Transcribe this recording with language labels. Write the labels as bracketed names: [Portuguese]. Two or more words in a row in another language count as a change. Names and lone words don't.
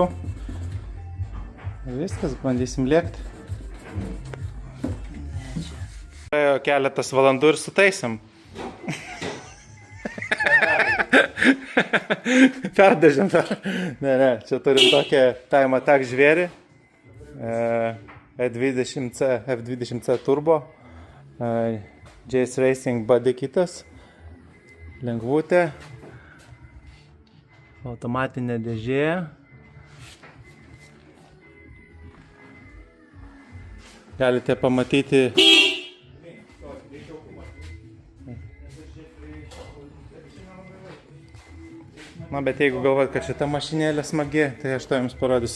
[Lithuanian] Viskas, bandysim lėkti. Praėjo keletas valandų ir sutaisėm. Perdažėm per. Ne, čia turim tokią Time Attack žvėrį. F20C turbo. Jace Racing body kitas. Lengvutė. Automatinė dėžė. Galite pamatyti. Na, bet jeigu galvojat, kad šita mašinėlė smagi, tai aš to jums parodysiu.